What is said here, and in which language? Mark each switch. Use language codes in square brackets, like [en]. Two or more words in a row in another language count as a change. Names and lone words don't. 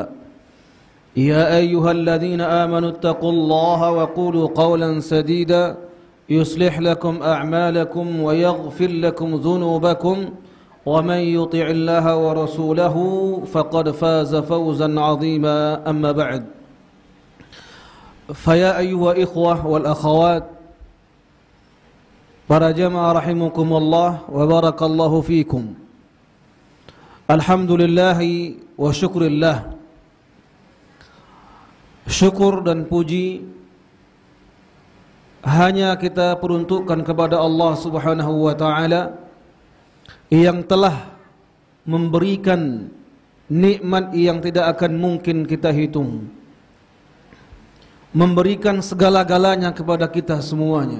[ar] يا أيها الذين آمنوا اتقوا الله وقولوا قولا سديدا يصلح لكم أعمالكم ويغفر لكم ذنوبكم ومن يطع الله ورسوله فقد فاز فوزا عظيما. أما بعد، فيا أيها الإخوة والأخوات، [id] para jamaah [ar] رحمكم الله وبارك الله فيكم. الحمد لله والشكر لله. [id] Syukur dan puji hanya kita peruntukkan kepada Allah [ar] سبحانه وتعالى [id] yang telah memberikan nikmat yang tidak akan mungkin kita hitung, memberikan segala-galanya kepada kita semuanya.